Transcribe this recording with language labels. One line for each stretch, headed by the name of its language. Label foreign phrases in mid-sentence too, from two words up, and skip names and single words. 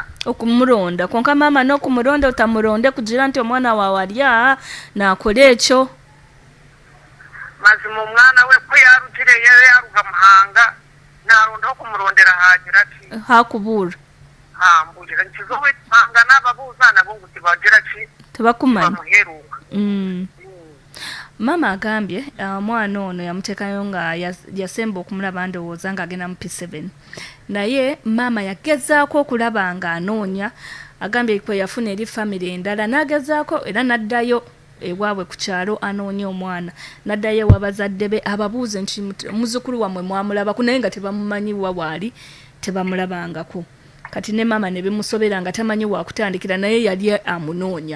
Nyankole: okumuronda konka mama n'okumuronda utamuronde kugira nti omwana wawe alya nakora ekyo mazima omwana we ko yarugire yaruga muhanga naronda okumurondera hagira ki hakubura mbugira nkizo wetanga n'ababuuza nabo ngu tibagira ki tebakumanya bamuheruka
Ganda: mama agambye omwana ono yamuteekayo nga yasemba okumulaba ndowooza ng'agenda mu P7 naye mama yagezaako okulaba nga anoonya agambye kwe yafuna eri famire endala n'agezaako era n'addayo ewaabwe ku kyalo anoonya omwana n'addayo ewabazadde be ababuuze nti muzzukulu wammwe mwamulabaku naye nga tebamumanyi wawaali tebamulabangako kati ne mama ne bimusobera nga tamanyi wakutandikira naye yali amunoonya